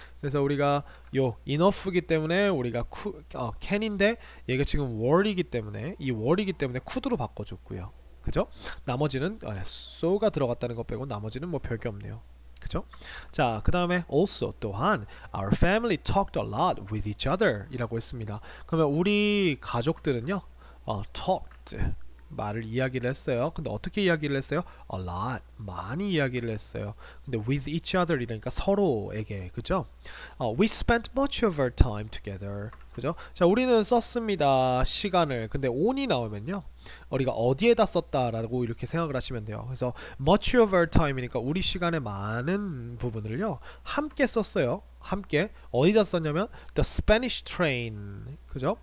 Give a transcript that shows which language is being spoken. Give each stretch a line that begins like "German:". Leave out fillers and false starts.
Korean: 그래서 우리가 요 enough이기 때문에 우리가 can인데 얘가 지금 were이기 때문에 이 were이기 때문에 could로 바꿔줬고요. 그죠? 나머지는 so가 들어갔다는 것 빼고 나머지는 뭐 별게 없네요. 그죠? 자, 그 다음에
English: also 또한 our family talked a lot with each other
Korean: 이라고 했습니다. 그러면 우리 가족들은요 talked 말을 이야기를 했어요. 근데 어떻게 이야기를 했어요? A lot 많이 이야기를 했어요. 근데
English: with each other
Korean: 이러니까 서로에게 그죠?
English: We spent much of our time together 그죠?
Korean: 자, 우리는 썼습니다 시간을. 근데 on이 나오면요 우리가 어디에다 썼다라고 이렇게 생각을 하시면 돼요. 그래서 much of our time이니까 우리 시간의 많은 부분을요 함께 썼어요. 함께 어디다 썼냐면 the Spanish train 그죠?